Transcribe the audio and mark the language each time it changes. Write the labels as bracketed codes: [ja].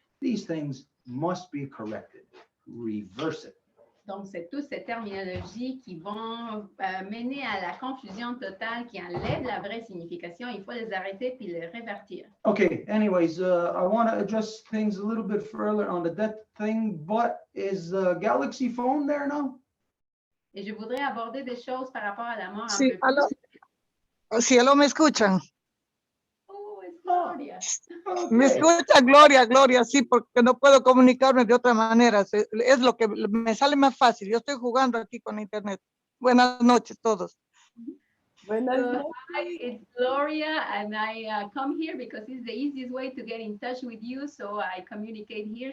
[en] These things must be corrected. Reverse it. [fr] Donc, c'est toutes ces terminologies qui vont mener à la confusion totale, qui enlèvent la vraie signification. Il faut les arrêter puis les révertir. [en] Okay, anyways, I want to address things a little bit further on the debt thing, but is the Galaxy phone there now? [fr] Et je voudrais aborder des choses par rapport à la mort. [es] Sí, aló. Sí, aló, ¿me escuchan? Oh, es Gloria. Me escucha Gloria, Gloria, sí, porque no puedo comunicarme de otra manera. Es lo que me sale más fácil. Yo estoy jugando aquí con internet. Buenas noches todos. [en] Hi, it's Gloria, and I come here because it's the easiest way to get in touch with you, so I communicate here.